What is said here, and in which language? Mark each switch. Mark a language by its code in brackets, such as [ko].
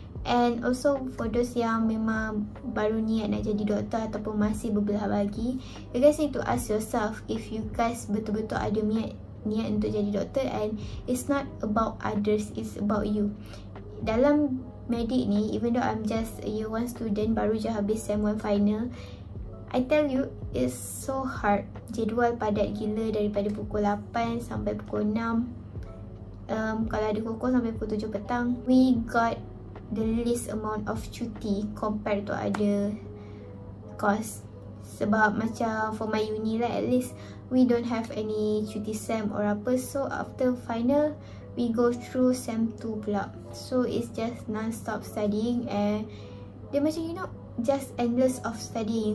[en] And also for those [ms] yang memang baru niat nak jadi doktor ataupun masih berbelah bagi, [en] you guys need to ask yourself if you guys [ms] betul-betul ada niat untuk jadi doktor. [en] And it's not about others, it's about you. [ms] Dalam medik ni, [en] even though I'm just a year 1 student, [ms] baru je habis sem 1 final, [en] I tell you, it's so hard. [ms] Jadual padat gila daripada pukul 8 sampai pukul 6. Kalau ada kukuh sampai pukul 7 petang. [en] We got the least amount of cuti compared to other course. [ms] Sebab macam [en] for my uni lah, at least we don't have any cuti sem or apa. So after final, we go through sem 2 pula. So it's just non-stop studying and [ms] dia macam, [en] you know, just endless of studying.